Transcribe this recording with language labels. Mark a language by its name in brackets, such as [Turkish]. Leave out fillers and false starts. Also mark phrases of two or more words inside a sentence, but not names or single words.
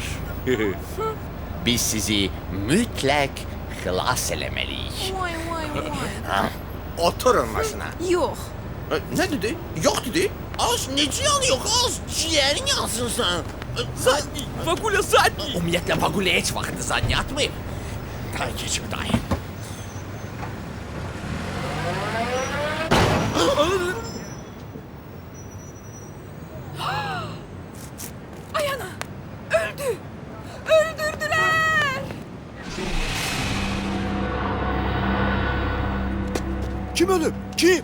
[Azerbaijani] Biz sizi mütləq xilas eləməliyik. Vay vay vay. Ha, oturun başına. Yox. [Turkish] Ne dedi? Yok dedi. Az neci yanıyor az? Ciğerin yansın sen. [Russian] Задний! Вагуля, задний! [Azerbaijani] Ümumiyyətlə vaqule heç vaxt zanni atmayıb. Day keçib day. Ay ana. [Turkish] Öldü. Öldürdüler. [Azerbaijani] Kim ölür? Kim?